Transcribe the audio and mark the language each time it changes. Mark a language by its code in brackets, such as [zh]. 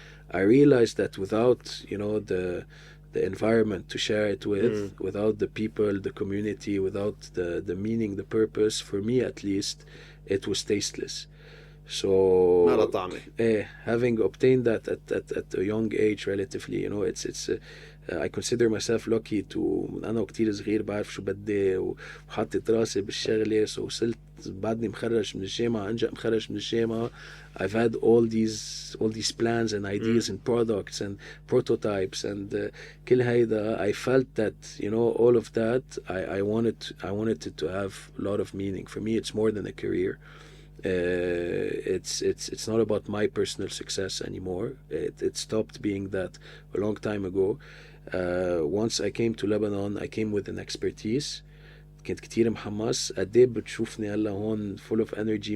[en] I realized that without, you know, the environment to share it with, without the people, the community, without the meaning, the purpose, for me at least, it was tasteless. So having obtained that at a young age relatively, you know, it's I consider myself lucky to [ar] أنا كتير صغير بعرف شو بدي وحطيت راسي بالشغلة. So وصلت بعدني مخرج من الجامعة أنجأ مخرج من الجامعة. [en] I've had all these plans and ideas and products and prototypes and [ar] كل هيدا. [en] I felt that, you know, all of that I wanted it to have a lot of meaning. For me, it's more than a career. It's not about my personal success anymore. It stopped being that a long time ago. Once I came to Lebanon, I came with an expertise. [ar] كنت كتير محمس. قديه بتشوفني هلا هون [en] full of energy.